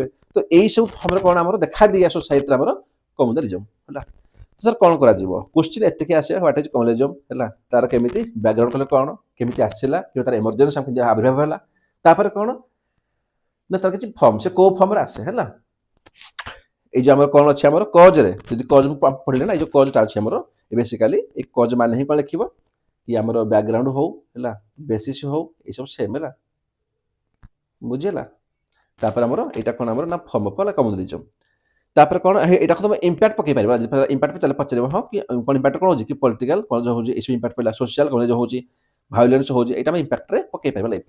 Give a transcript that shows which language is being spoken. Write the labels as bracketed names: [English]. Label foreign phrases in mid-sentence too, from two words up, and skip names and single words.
[Odia] ତ ଏଇସବୁ ଫର୍ମରେ କ'ଣ ଆମର ଦେଖାଦିଏ ସୋସାଇଟିରେ ଆମର କମ୍ୟୁନାଲିଜମ୍ ହେଲା। ସାର୍ କ'ଣ କରାଯିବ, କ୍ୱେଶ୍ଚିନ୍ ଏତିକି ଆସିବ [English] what is communalism [Odia] ହେଲା, ତାର କେମିତି ବ୍ୟାକଗ୍ରାଉଣ୍ଡ କଲେ କ'ଣ, କେମିତି ଆସିଲା, କିମ୍ବା ତାର ଏମର୍ଜେନ୍ସି କେମିତି ଆବିର୍ଭାବ ହେଲା, ତାପରେ କ'ଣ ନା ତାର କିଛି ଫର୍ମ, ସେ କୋଉ ଫର୍ମରେ ଆସେ ହେଲା। ଏଇ ଯେ ଆମର କ'ଣ ଅଛି ଆମର କଜ୍ରେ, ଯଦି କଜ୍କୁ ପଢ଼ିଲେ ନା ଏଇ ଯେଉଁ କଜ୍ଟା ଅଛି ଆମର ବେସିକାଲି ଏଇ କଜ୍ ମାନେ ହିଁ କ'ଣ ଲେଖିବ କି ଆମର ବ୍ୟାକଗ୍ରାଉଣ୍ଡ ହଉ ହେଲା, ବେସିସ୍ ହଉ, ଏସବୁ ସେମ୍ ହେଲା, ବୁଝିହେଲା। ତାପରେ ଆମର ଏଇଟା କ'ଣ ଆମର ନା [English] form of [Odia] ହେଲା କମ୍ୟୁନାଲିଜମ୍। ତାପରେ କ'ଣ ଏଇଟାକୁ ତମେ ଇମ୍ପାକ୍ଟ ପକେଇ ପାରିବ, ଇମ୍ପାକ୍ଟ ଚାଲେ ପଚାରିବ ହଁ କି କ'ଣ ଇମ୍ପାକ୍ଟ କ'ଣ ହେଉଛି କି ପଲିଟିକାଲ କ'ଣ ହେଉଛି, ଏସବୁ ଇମ୍ପାକ୍ଟ ପଡ଼ିଲା, [English] social communalism [Odia] ହେଉଛି, ଭାয়োଲେନ୍ସ ହେଉଛି, ଏଇଟା ଆମେ ଇମ୍ପାକ୍ଟରେ ପକେଇ ପାରିବା ହେଲା।